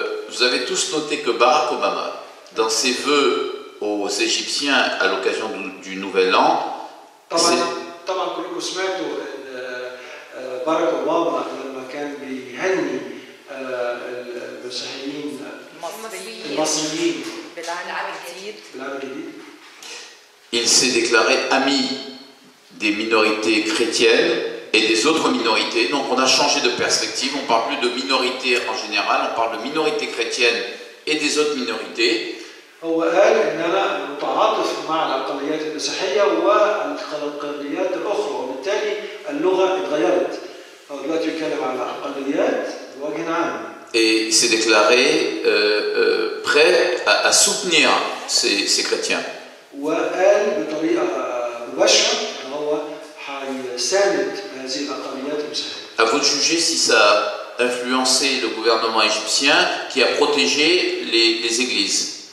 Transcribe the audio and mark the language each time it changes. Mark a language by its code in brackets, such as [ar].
[fr] Vous avez tous noté que Barack Obama, dans ses vœux aux Égyptiens à l'occasion du Nouvel An, [ar] طبعا كلكم سمعتوا ان باراك اوباما لما كان بيهني المسيحيين المصريين بالعام الجديد. [fr] Il s'est déclaré ami des minorités chrétiennes et des autres minorités. Donc on a changé de perspective, on ne parle plus de minorités en général, on parle de minorités chrétiennes et des autres minorités. [ar] هو قال ان انا متعاطف مع الاقليات المسيحيه والاقليات الاخرى وبالتالي اللغه اتغيرت. هو دلوقتي بيتكلم على اقليات بوجه عام. [fr] Et s'est déclaré prêt à soutenir ces chrétiens. [ar] وقال بطريقه مباشره ان هو هيساند هذه الاقليات المسيحيه. [fr] À vous de juger si ça a influencé le gouvernement égyptien qui a protégé les églises.